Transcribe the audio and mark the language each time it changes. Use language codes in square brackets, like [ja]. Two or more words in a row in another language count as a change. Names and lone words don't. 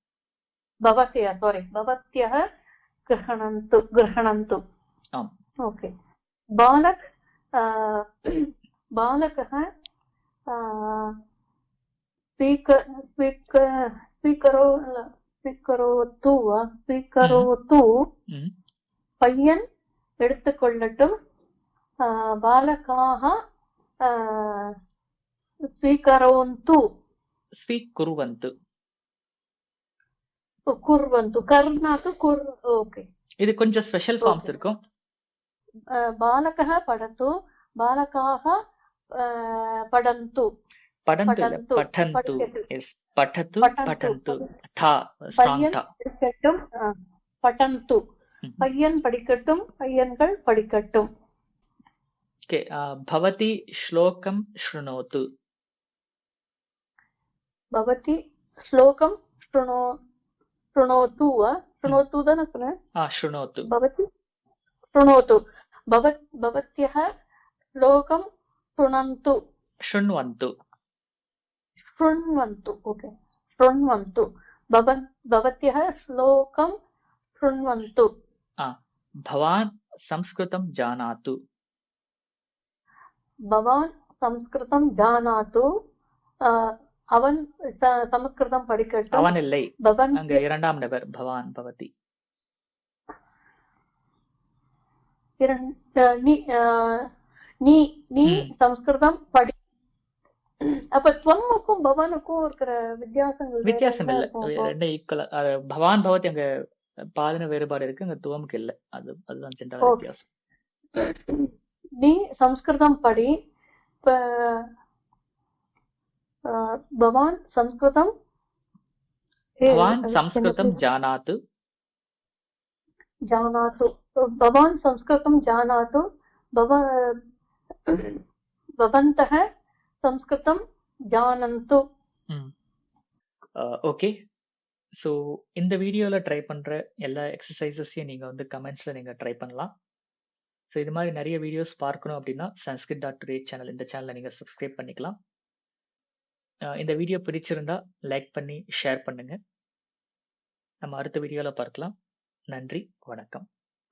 [sa] भवत्यः गृह्णन्तु आम् ओके बालकः स्वीकरोतु [ta] பையன் எடுத்துக்கொள்ளட்டும் [sa] बालकाः स्वीकुर्वन्तु [en] ओके [ta] இது கொஞ்சம் [en] special forms [ta] இருக்கும் [sa] बालकः पठतु बालकाः पठन्तु पठन्तु यस पठतु पठन्तु ठा स्ट्रांग ठा [ta] पठन्तु பையன் படிக்கட்டும் பையன்கள் படிக்கட்டும் [sa] ओके भवती श्लोकं शृणोतु भवती श्लोकं शृणोतु [ta] தான சொன்னேன் [sa] शृणोतु भवती शृणोतु भवत्यः श्लोकं शृण्वन्तु ओके शृण्वन्तु भवत्यः श्लोकं शृण्वन्तु भवान् संस्कृतं जानातु [ta] அவன் சமஸ்கிருதம் படிக்கட்டும் அவன் இல்லை அங்க இரண்டாம் நபர் பவான் பவதி நீ சமஸ்கிருதம் படி அப்ப துவமுக்கும் பவானுக்கும் இருக்கிற வித்தியாசம் இல்ல ரெண்டு ஈக்குவல் பவான் பவதி அங்க பாதன வேறுபாடு இருக்கு அங்க துவமுக்கு இல்ல அதுதான் ஜெனரல் வித்தியாசம் நீ சமஸ்கிருதம் படி भवान् [sa] संस्कृतं जानातु भवान् संस्कृतं जानातु भवन्तः संस्कृतं जानन्तु [en] okay so [ta] இந்த வீடியோல ட்ரை பண்ற எல்லா எக்ஸசைசஸையும் நீங்க வந்து கமெண்ட்ஸ்ல நீங்க ட்ரை பண்ணலாம். ஸோ இது மாதிரி நிறைய வீடியோஸ் பார்க்கணும் அப்படின்னா sanskrit.today சேனல் இந்த சேனலை நீங்க சப்ஸ்கிரைப் பண்ணிக்கலாம். இந்த வீடியோ பிடிச்சிருந்தா லைக் பண்ணி ஷேர் பண்ணுங்க. நம்ம அடுத்த வீடியோல பார்க்கலாம். நன்றி, வணக்கம்.